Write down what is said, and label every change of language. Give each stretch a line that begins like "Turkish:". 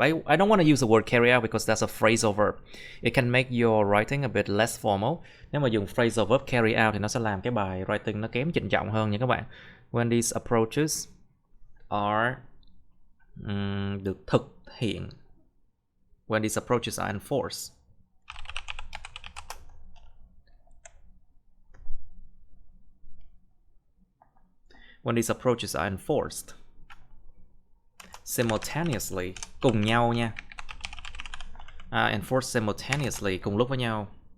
English: I don't want to use the word carry out because that's a phrasal verb. It can make your writing a bit less formal.
Vietnamese: Nếu mà dùng phrasal verb carry out thì nó sẽ làm cái bài writing nó kém trịnh trọng hơn nha các bạn.
English: When these approaches are
Vietnamese: được thực hiện.
English: When these approaches are enforced. When these approaches are enforced.
Vietnamese: Simultaneously, cùng nhau nha.
English: Enforced simultaneously,
Vietnamese: cùng lúc với nhau.